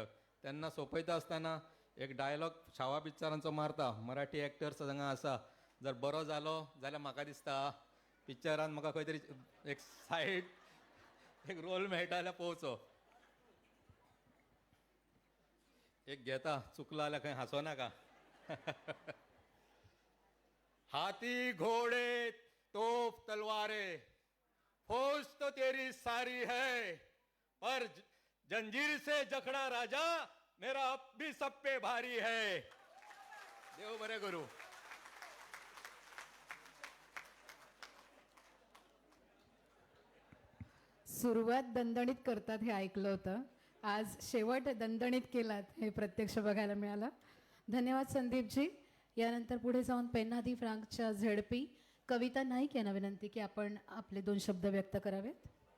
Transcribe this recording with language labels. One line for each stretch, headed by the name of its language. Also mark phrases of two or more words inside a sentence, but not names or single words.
Konkani: तेन्ना सोंपयता आसतना एक डायलॉग शावा पिक्चरांचो मारता. मराठी एक्टर्स हांगा आसा. जर बरो जालो जाल्यार म्हाका दिसता पिक्चरान म्हाका खंय तरी एक सायड एक रोल मेळटा जाल्यार पळोवचो. एक घेता चुकलो जाल्यार खंय हांसो नाका.
Hindi: हाथी घोड़े तोप तलवारें फौज तो तेरी सारी है पर जंजीर से जखड़ा राजा मेरा अब भी सब पे भारी है.
Konkani: देव बरें करूं.
Marathi: सुरुवात दणदणीत करतात हे ऐकलं होतं. आज शेवट दणदणीत केलात हे प्रत्यक्ष बघायला मिळालं. धन्यवाद संदीपजी. यानंतर पुढे जाऊन पेन्नादी फ्रांकच्या झेडपी कविता नाईक यांना विनंती की आपण आपले 2 शब्द व्यक्त करावेत.